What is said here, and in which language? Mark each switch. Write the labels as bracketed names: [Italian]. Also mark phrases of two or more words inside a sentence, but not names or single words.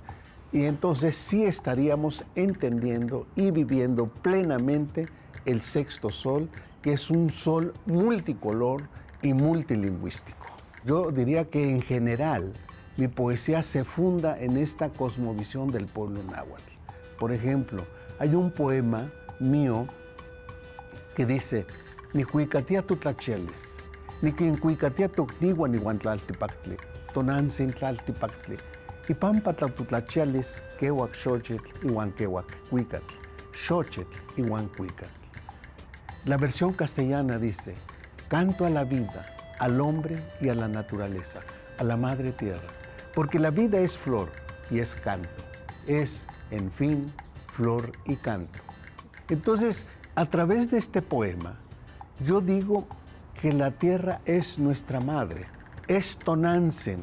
[Spanish] Y entonces sí estaríamos entendiendo y viviendo plenamente el sexto sol, que es un sol multicolor y multilingüístico. Yo diría que en general mi poesía se funda en esta cosmovisión del pueblo náhuatl. Por ejemplo, hay un poema mío que dice: [Nahuatl languages] Nihuicatia tutlacheles, niquincuicatia tocnigua nihuantlaltipactli, tonantzin tlaltipactli, y pampa tlatutlachiales, quehuac xochitl, ihuan quehuac cuicatl, xochitl, ihuan cuicatl. [Spanish] La versión castellana dice: canto a la vida, al hombre y a la naturaleza, a la madre tierra, porque la vida es flor y es canto, es, en fin, flor y canto. Entonces, a través de este poema, yo digo que la tierra es nuestra madre, es Tonantzin.